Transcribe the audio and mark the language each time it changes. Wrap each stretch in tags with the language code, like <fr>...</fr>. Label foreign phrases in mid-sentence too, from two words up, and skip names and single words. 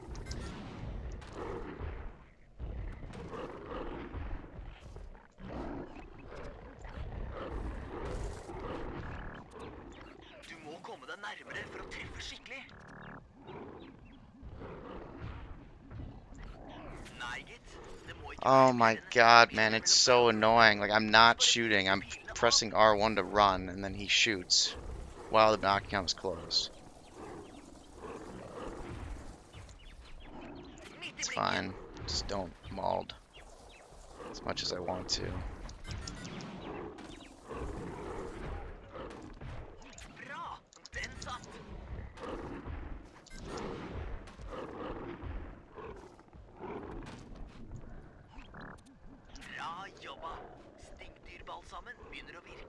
<no>Du må komme deg nærmere for å treffe skikkelig. Nei, gitt. Det må ikke</no> <en>Oh my god, man, it's so annoying. Like, I'm not shooting. I'm pressing R1 to run, and then he shoots while the knock comes close. It's fine. Just don't mauled as much as I want to.</en> <no>Bra! Den satt! Bra jobba! Stinkdyrbalsamen begynner å virke.</no>